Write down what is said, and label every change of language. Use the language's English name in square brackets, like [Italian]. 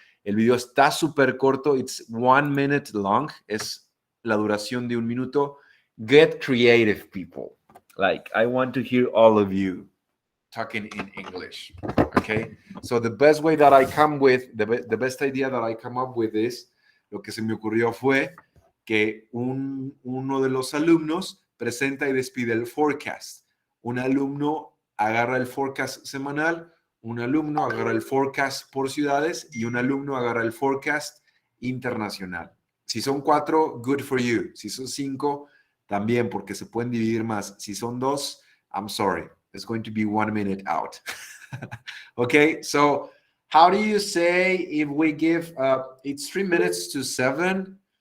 [Spanish] El video está súper corto, [English] it's 1 minute long, [Spanish] es la duración de 1 minuto. [English] Get creative, people. Like, I want to hear all of you talking in English. Okay, so the best way that I come with, the best idea that I come up with is, [Spanish] lo que se me ocurrió fue que uno de los alumnos presenta y despide el forecast. Un alumno agarra el forecast semanal, un alumno agarra el forecast por ciudades y un alumno agarra el forecast internacional. Si son 4, [English] good for you. [Spanish] Si son 5, también, porque se pueden dividir más. Si son 2, [English] I'm sorry. It's going to be 1 minute out. Okay, so how do you say if we give, it's 3 minutes to 7.